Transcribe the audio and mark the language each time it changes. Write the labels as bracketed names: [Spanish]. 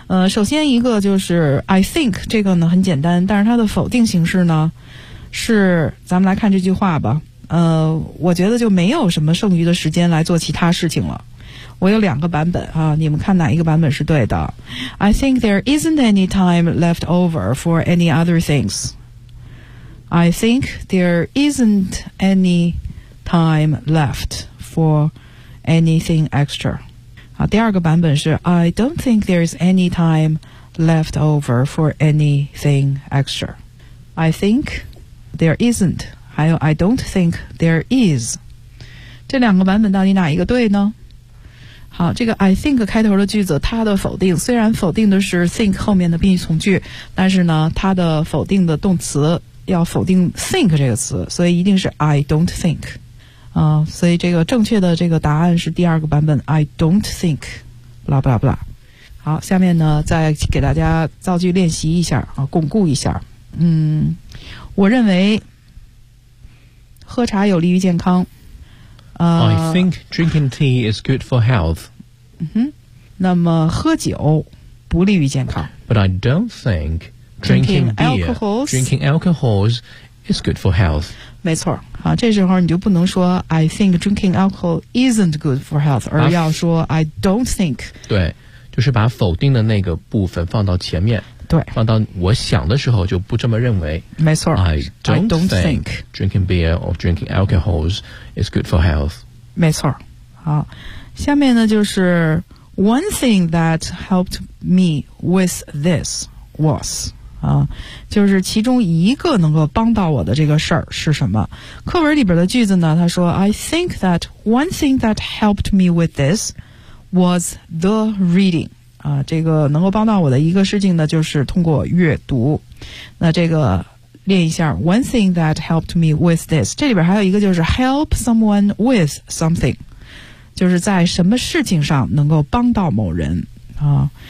[Chinese] 首先一个就是 [English] I think， [Chinese] 这个呢很简单，但是它的否定形式呢是，咱们来看这句话吧。我觉得就没有什么剩余的时间来做其他事情了。我有两个版本啊，你们看哪一个版本是对的。 [English] I think there isn't any time left over for any other things. I think there isn't any time left for anything extra. [Chinese] 啊，第二个版本是 [English] I don't think there's any time left over for anything extra. I think there isn't， [Chinese] 还有 [English] I don't think there is， [Chinese] 这两个版本到底哪一个对呢？好，这个 I think 开头的句子，它的否定虽然否定的是 think 后面的宾语从句，但是呢它的否定的动词要否定 think 这个词，所以一定是 [English] I don't think、 [Chinese] 所以这个正确的这个答案是第二个版本 [English] I don't think blah blah blah。 [Chinese] 好，下面呢再给大家造句练习一下啊，巩固一下。我认为喝茶有利于健康。 [English] I think drinking tea is good for health. [Chinese] 那么喝酒不利于健康。 [English] But I don't think drinking alcohols is good for health. [Chinese] 没错，啊，这时候你就不能说 [English] I think drinking alcohol isn't good for health， [Chinese] 而要说 [English] I don't think。 [Chinese] 对，就是把否定的那个部分放到前面。对，放到我想的时候就不这么认为。没错， [English] I don't think drinking beer or drinking alcohols is good for health。 [Chinese] 没错。好，下面呢就是 [English] One thing that helped me with this was、 [Chinese] 就是其中一个能够帮到我的这个事儿是什么。课文里边的句子呢，他说 [English] I think that one thing that helped me with this was the reading。 [Chinese] 这个能够帮到我的一个事情呢，就是通过阅读。那这个练一下 [English] One thing that helped me with this， [Chinese] 这里边还有一个就是 [English] help someone with something， [Chinese] 就是在什么事情上能够帮到某人啊。